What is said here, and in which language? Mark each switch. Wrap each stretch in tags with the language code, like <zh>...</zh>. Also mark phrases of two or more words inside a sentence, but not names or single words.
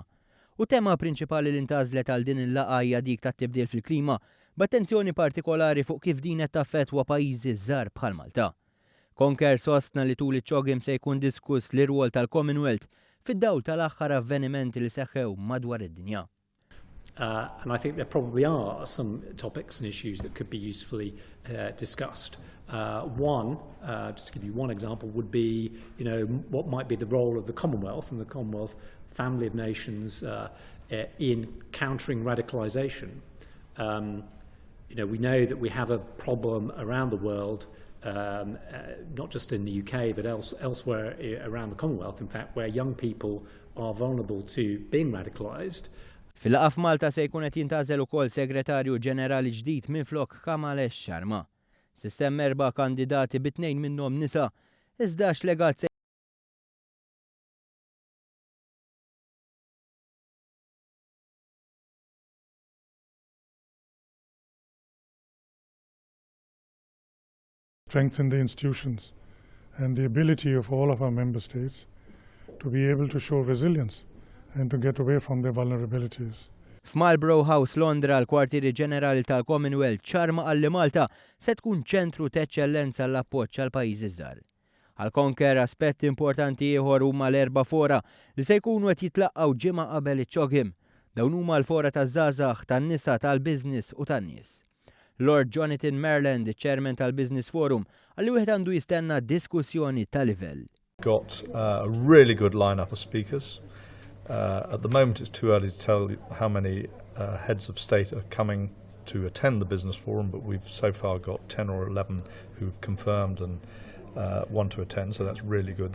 <mt>U tema prinċipali li ntażlet għal din il-laqgħa hija dik tat-tibdil fil-klima, b'attenzjoni partikolari fuq kif din qed taffettwa pajjiżi żgħar bħal Malta. Conker sostna li tul iċ-CHOGM se jkun diskuss l-irwol tal-Commonwealth fid-dawl tal-aħħar avvenimenti li seħħew madwar id-dinja.</mt> <en>And I think there probably are some topics and issues that could be usefully discussed. One, just to give you one example, would be, what might be the role of the Commonwealth and the Commonwealth family of nations in countering radicalisation. We know that we have a problem around the world, not just in the UK, but elsewhere around the Commonwealth, in fact, where young people are vulnerable to being radicalised.</en> <mt>Fil-laqgħa f'Malta se jkun qed jintgħażel ukoll segretarju ġenerali ġdid minflok Sharma. S'issemma erba' kandidati bit-tnejn minnhom nisa, iżda x'legat se</mt> <en>strengthen the institutions and the ability of all of our member states to be able to show resilience and to get away from their vulnerabilities.</en> <mt>F'Marlborough House Londra, l-kwartieri ġenerali tal-Commonwealth ċarma għalli Malta se tkun ċentru ta' eċċellenza l-appoġġ għal pajjiżi żgħar. Għal Conker aspetti importanti ieħor huma l-erba' fora li se jkunu qed jitlaqgħu ġimgħa qabel iċ-CHOGM. Dawn huma l-fora taż-żgħażagħ, tan-nisa, tal-business u tan-nies. Lord Jonathan Maryland, chairman tal-Business Forum, għalli wieħed għandu jistenna diskussjoni ta' livell.</mt> <en>Got a really good lineup of speakers. At the moment it's too early to tell how many heads of state are coming to attend the Business Forum, but we've so far got 10 or 11 who've confirmed and want to attend, so that's really good.</en>